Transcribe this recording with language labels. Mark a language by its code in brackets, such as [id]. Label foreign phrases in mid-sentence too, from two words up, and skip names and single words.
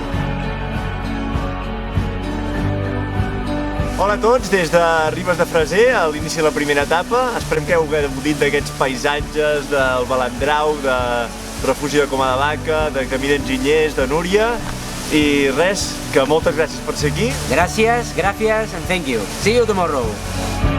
[ca] Hola a tots, des de Ribes de Freser, a l'inici de la primera etapa. Esperem que heu gaudit d'aquests paisatges del Balandrau, de refugi de Coma de Vaca, de Camí d'Enginyers, de Núria. I res, que moltes gràcies per ser aquí. [en] Gracias, and thank you. See you tomorrow.